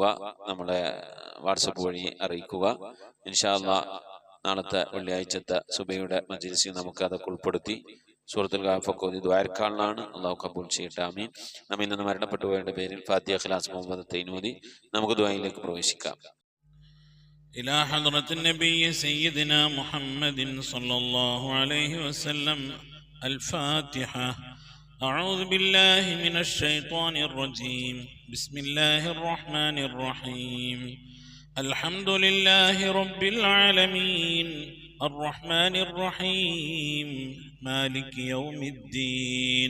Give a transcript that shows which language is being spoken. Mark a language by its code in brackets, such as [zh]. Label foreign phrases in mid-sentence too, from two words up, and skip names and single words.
[ml] നമ്മളെ വാട്സപ്പ് വഴി അറിയിക്കുക. [ar] إن شاء الله [ml] നാളത്തെ വെള്ളിയാഴ്ചത്തെ സുബഹിയുടെ മജ്ലിസിൽ നമുക്ക് അതൊക്കെ ഉൾപ്പെടുത്തി സൂറത്തുൽ ഗാഫൊക്കെ ഓതി ദുആർക്കാളാണ്. അല്ലാഹു കബൂൽ ചെയ്യട്ടെ. ആമീൻ. നമ്മിൽ നിന്ന് മരണപ്പെട്ടു പോയവരുടെ പേരിൽ ഫാത്തിഹ, ഖിലാസ്, മുഹമ്മദ് തൈനൂദി നമുക്ക് ദുആയിലേക്ക് പ്രവേശിക്കാം. [ar] إلى حضرة النبي سيدنا محمد صلى الله عليه وسلم. الفاتحة. أعوذ بالله من الشيطان الرجيم. بسم الله الرحمن الرحيم. الحمد لله رب العالمين الرحمن الرحيم مالك يوم الدين.